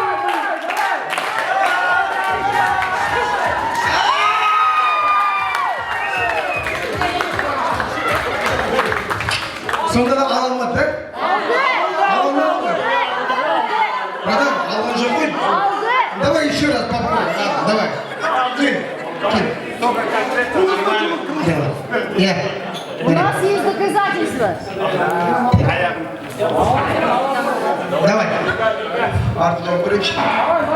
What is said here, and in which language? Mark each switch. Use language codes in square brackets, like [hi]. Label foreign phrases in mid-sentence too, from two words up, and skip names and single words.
[kk] Сонда да ала алмады, да? Ала алмады. [ru] Братан, [kk] алған жоқ қой. [ru] Давай еще раз попробуем. Давай. Кинь. Только конкретно нормально. Я. У нас есть доказательства. Давай. Артем Брыч.